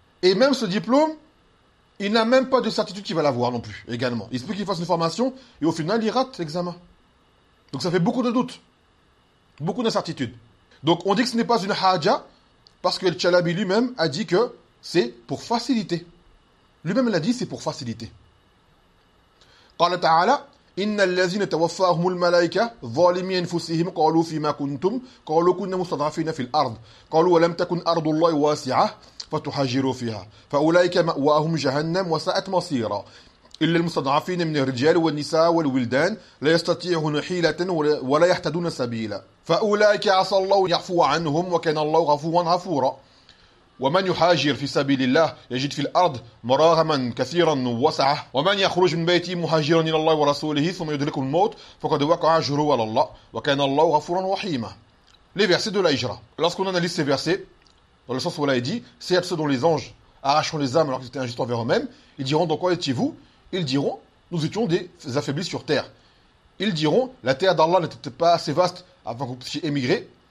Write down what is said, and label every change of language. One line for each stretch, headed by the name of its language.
French: Et même ce diplôme, il n'a même pas de certitude qu'il va l'avoir non plus, également. Il se peut qu'il fasse une formation et au final, il rate l'examen. Donc ça fait beaucoup de doutes, beaucoup d'incertitudes. Donc on dit que ce n'est pas une haja parce que le Chalabi lui-même a dit que c'est pour faciliter. Lui-même l'a dit, c'est pour faciliter.
Arabic: قال تعالى إن الذين توفاهم الملائكة ظالمي أنفسهم قالوا فيما كنتم قالوا كنا مستضعفين في الأرض قالوا ولم تكن أرض الله واسعة فتهاجروا فيها فأولئك مأواهم جهنم وساءت مصيرا إلا المستضعفين من الرجال والنساء والولدان لا يستطيعون حيلة ولا يهتدون سبيلا فأولئك عسى الله يعفو عنهم وكان الله غفورا غفورا ومن يهاجر في سبيل الله يجد في الارض مراغما كثيرا وسعه ومن يخرج من بيته مهاجرا الى الله ورسوله ثم يدركه الموت فقد وقع اجره على الله وكان الله غفورا رحيما.
French: Les versets de la hijra. Lorsqu'on analyse ces versets, dans le sens où Allah dit, certes ceux dont les anges arrachant les âmes alors qu'ils étaient injustes envers eux-mêmes, ils diront, dans quoi étiez-vous? Ils diront, nous étions des affaiblis sur terre. Ils diront, la terre d'Allah n'était pas assez vaste avant que vous puissiez émigrer.